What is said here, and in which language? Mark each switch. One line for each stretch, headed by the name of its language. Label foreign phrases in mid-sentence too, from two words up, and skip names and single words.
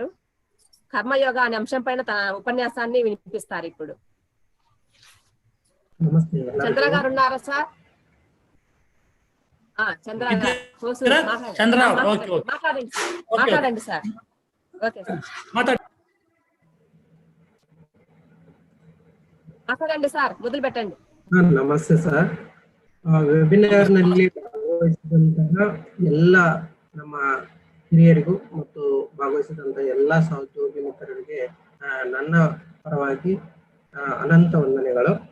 Telugu: కర్మయోగ అనే అంశం పైన తన ఉపన్యాసాన్ని వినిపిస్తారు ఇప్పుడు. చంద్ర గారు ఉన్నారా సార్? చంద్రరావు
English: okay okay
Telugu: మాట్లాడండి సార్. ఓకే సార్, మాట్లాడండి సర్, మొదలు పెట్టండి.
Kannada: ನಮಸ್ತೆ ಸರ್. ವೆಬಿನಾರ್ ನಲ್ಲಿ ಭಾಗವಹಿಸಿದಂತಹ ಎಲ್ಲ ನಮ್ಮ ಹಿರಿಯರಿಗೂ ಮತ್ತು ಭಾಗವಹಿಸಿದಂತಹ ಎಲ್ಲ ಸಹೋದ್ಯೋಗಿ ಮಿತ್ರರಿಗೆ ನನ್ನ ಪರವಾಗಿ ಅನಂತ ವಂದನೆಗಳು.